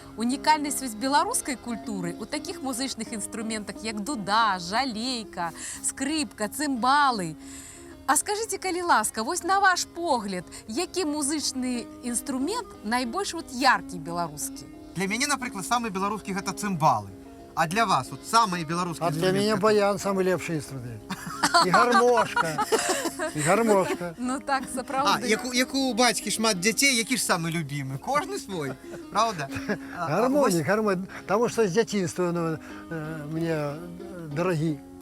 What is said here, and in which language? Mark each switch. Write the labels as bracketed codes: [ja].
[be] Унікальнасць вось беларускай культуры у такіх музычных інструментах, як дуда, жалейка, скрыпка, цымбалы. А скажыце, калі ласка, вось на ваш погляд, які музычны інструмент найбольш вот яркі беларускі? Для мяне, напрыклад, самы беларускі гэта цымбалы. А для вас вот самые беларускія [ru] А для меня баян самый лепший инструмент. И гармошка. И гармошка. Ну так, А, [be] сапраўды. як у бацькі шмат дзяцей, які ж самы любімы? Кожны свой, правда? [ru] Гармония. Потому что с детства мне дороги.